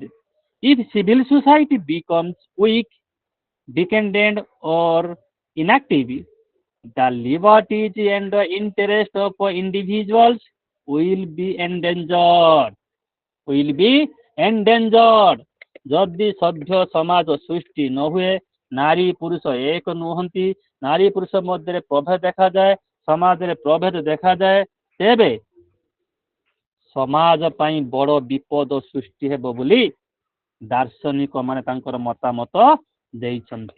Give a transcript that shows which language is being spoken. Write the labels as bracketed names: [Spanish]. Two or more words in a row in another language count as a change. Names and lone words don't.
[English] If civil society becomes weak, dependent, or inactive, the liberties and the interest of individuals will be endangered. Will be endangered. [Odia] ଯଦି ସଭ୍ୟ ସମାଜ ସୃଷ୍ଟି ନ ହୁଏ, ନାରୀ ପୁରୁଷ ଏକ ନୁହନ୍ତି, ନାରୀ ପୁରୁଷ ମଧ୍ୟରେ ପ୍ରଭେଦ ଦେଖାଯାଏ, ସମାଜରେ ପ୍ରଭେଦ ଦେଖାଯାଏ, ତେବେ ସମାଜ ପାଇଁ ବଡ଼ ବିପଦ ସୃଷ୍ଟି ହେବ ବୋଲି ଦାର୍ଶନିକ ମାନେ ତାଙ୍କର ମତାମତ ଦେଇଛନ୍ତି।